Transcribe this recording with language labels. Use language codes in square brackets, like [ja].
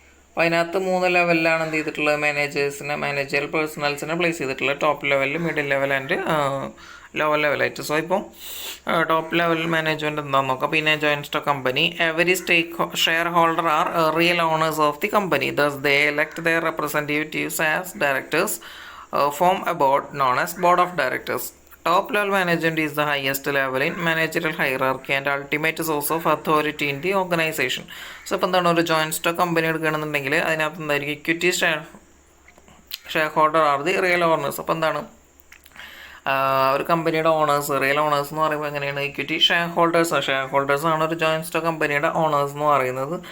[ml] അപ്പോൾ അതിനകത്ത് 3 ലെവലിലാണ് എന്ത് ചെയ്തിട്ടുള്ളത്, മാനേജറിയൽ പേഴ്സണൽസിനെ പ്ലേസ് ചെയ്തിട്ടുള്ളത് ടോപ്പ് ലെവലിൽ, middle level and lower ലെവലായിട്ട്. So ഇപ്പോൾ ടോപ്പ് ലെവൽ മാനേജ്മെൻറ്റ് എന്താണെന്ന് നോക്കാം. പിന്നെ [en] Joint stock company, every share holder are real owners of the company, thus they elect their representatives as directors, form a board known as board of directors. Top level management is the highest level in managerial hierarchy and ultimate source of authority in the organization. [ml] So ഇപ്പോൾ എന്താണ് ഒരു joint stock company എടുക്കുകയാണെന്നുണ്ടെങ്കിൽ അതിനകത്ത് എന്തായിരിക്കും equity share holder are the real owners. അപ്പോൾ എന്താണ് ഒരു കമ്പനിയുടെ ഓണേഴ്സ്, റിയൽ ഓണേഴ്സ് എന്ന് പറയുമ്പോൾ എങ്ങനെയാണ് ഇക്വിറ്റി ഷെയർ ഹോൾഡേഴ്സ് ആണ് ഒരു ജോയിൻറ്റ് സ്റ്റോക്ക് കമ്പനിയുടെ ഓണേഴ്സ് എന്ന് പറയുന്നത്.